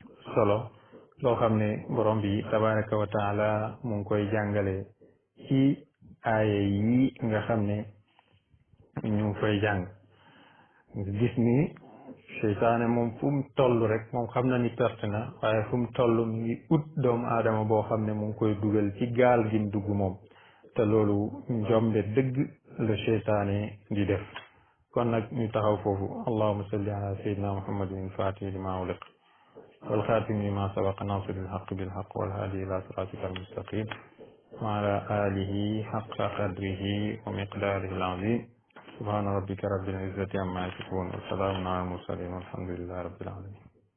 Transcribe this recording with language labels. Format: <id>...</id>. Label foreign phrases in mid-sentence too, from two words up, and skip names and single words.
<wo>solo loo xam ne borom bi</wo> <ar>تبارك وتعالى</ar> <wo>mu ngi koy jàngale ci aaya yi nga xam ne ñu ngi koy jàng nga gis ni seytaane moom fu mu toll rek moom xam na ni perte na waaye fu mu toll mi ngi ut doomu aadama boo xam ne mu ngi koy dugal ci gaal gi mu dugg moom te loolu njombe dëgg la seytaane di def kon nag ñu taxaw foofu</wo> <ar>اللهم صل على سيدنا محمد الفاتح لما أغلق والخاتم لما سبق ناصر الحق بالحق والهادي إلى صراطك المستقيم وعلى آله حق قدره ومقداره العظيم سبحان ربك رب العزة عما يصفون وسلام على المرسلين والحمد لله رب العالمين</ar>